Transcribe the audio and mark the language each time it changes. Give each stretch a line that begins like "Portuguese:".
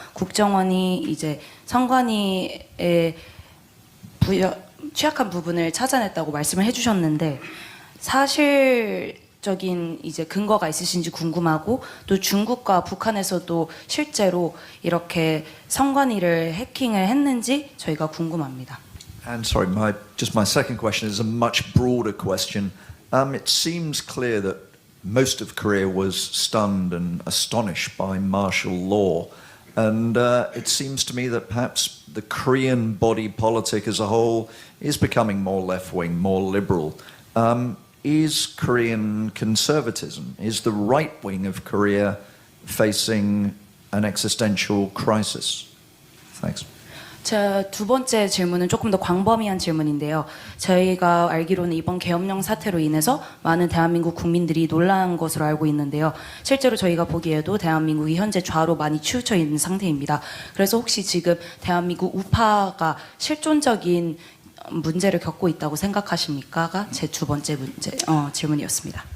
Korean: 국정원이 이제 선관위의 취약한 부분을 찾아냈다고 말씀을 해주셨는데 사실적인 이제 근거가 있으신지 궁금하고 또 중국과 북한에서도 실제로 이렇게 선관위를 해킹을 했는지 저희가 궁금합니다.
English: And sorry, my second question is a much broader question. It seems clear that most of Korea was stunned and astonished by martial law. And it seems to me that perhaps the Korean body politic as a whole is becoming more left-wing, more liberal. Is Korean conservatism, is the right wing of Korea facing an existential crisis? Thanks.
Korean: 제 두 번째 질문은 조금 더 광범위한 질문인데요. 저희가 알기로는 이번 계엄령 사태로 인해서 많은 대한민국 국민들이 놀란 것으로 알고 있는데요. 실제로 저희가 보기에도 대한민국이 현재 좌로 많이 치우쳐 있는 상태입니다. 그래서 혹시 지금 대한민국 우파가 실존적인 문제를 겪고 있다고 생각하십니까?가 제 두 번째 질문이었습니다.